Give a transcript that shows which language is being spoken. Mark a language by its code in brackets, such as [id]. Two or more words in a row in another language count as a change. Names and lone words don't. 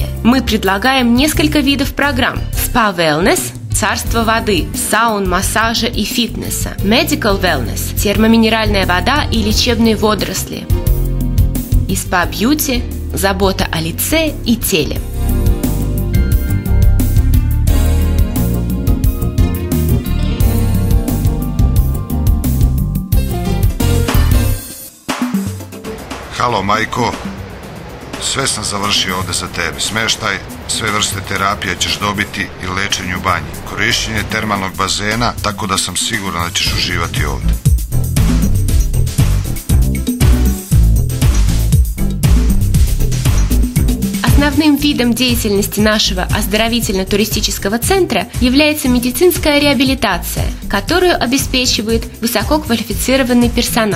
[ru] Мы предлагаем несколько видов программ: спа-велнес, царство воды, саун, массажа и фитнеса, [en] medical wellness, [ru] термоминеральная вода и лечебные водоросли, и спа-бьюти, забота о лице и теле. [sr] Halo, majko. Sve sam završio ovde za tebe. Smeštaj, sve vrste terapija ćeš dobiti i lečenje u banji. Korišćenje termalnog bazena, tako da sam siguran da ćeš uživati ovde. [ru] Основным видом деятельности нашего оздоровительно-туристического центра является медицинская реабилитация, которую обеспечивает высококвалифицированный персонал.